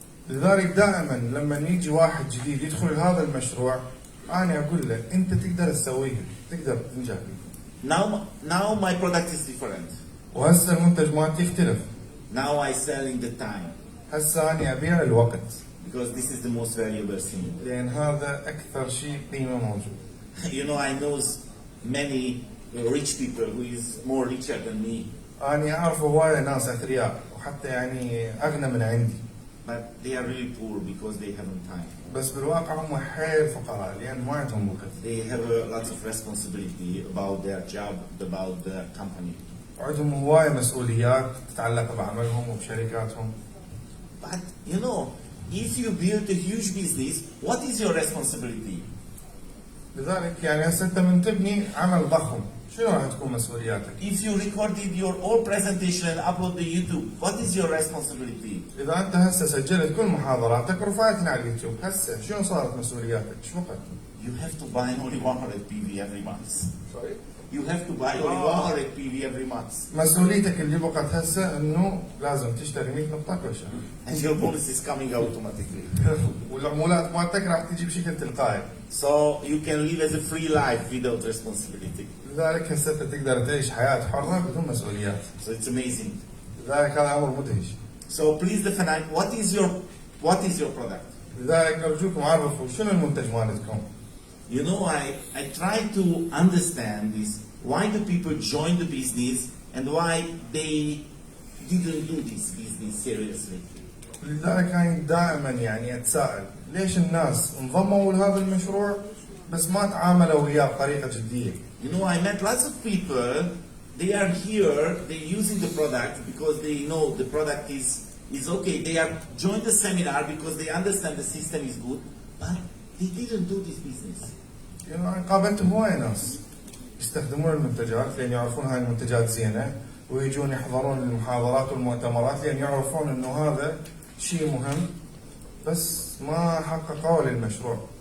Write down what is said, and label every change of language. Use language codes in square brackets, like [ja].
[ar] لذلك دائما لما يجي واحد جديد يدخل هذا المشروع أنا أقول له أنت تقدر تسويها، تقدر تنجح فيه. [en] Now my product is different. [ar] وهسه المنتج مالتي يختلف. [en] Now I sell in the time. [ar] هسه أنا أبيع الوقت. [en] Because this is the most valuable thing. [ar] لأن هذا أكثر شيء قيمة موجود. [en] You know, I know many rich people who is more richer than me. [ar] أنا أعرف هواية ناس أثرياء وحتى يعني أغنى من عندي. [en] But they are really poor because they haven't time. [ar] بس بالواقع هم حيل فقراء لأن ما عندهم وقت. [en] They have a lot of responsibility about their job, about the company. [ar] وعندهم هواية مسؤوليات تتعلق بعملهم وبشركاتهم. [en] But you know, if you build a huge business, what is your responsibility? [ar] لذلك يعني هسه أنت من تبني عمل ضخم، شنو راح تكون مسؤولياتك؟ [en] If you recorded your whole presentation and upload to YouTube, what is your responsibility? [ar] إذا أنت هسه سجلت كل محاضراتك ورفعتها على اليوتيوب، هسه شنو صارت مسؤولياتك؟ شو وقت؟ [en] You have to buy only 100 PV every month. Sorry? you have to buy only 100 PV every month. [ar] مسؤوليتك اللي بقت هسه انه لازم تشتري 100 نقطة كل شهر. [en] And your bonus is coming automatically. [ar] والعمولات مالتك راح تجي بشكل تلقائي. [en] So you can live as a free life without responsibility. [ar] لذلك هسه تقدر تعيش حياة حرة بدون مسؤوليات. [en] So it's amazing. [ar] لذلك هذا أمر مدهش. [en] So please define what is your product. [ar] لذلك أرجوكم عرفوا شنو المنتج مالتكم. [en] You know, I try to understand this. Why do people join the business and why they didn't do this business seriously? [ar] لذلك أنا دائما يعني أتساءل ليش الناس انضموا لهذا المشروع بس ما تعاملوا وياه بطريقة جدية. [en] You know, I met lots of people. They are here. They're using the product because they know the product is okay. They are joined the seminar because they understand the system is good, but they didn't do this business. [ar] يعني قابلت هواي ناس يستخدمون المنتجات لأن يعرفون هاي المنتجات زينة ويجون يحضرون المحاضرات والمؤتمرات لأن يعرفون إنه هذا شيء مهم بس ما حققوا للمشروع.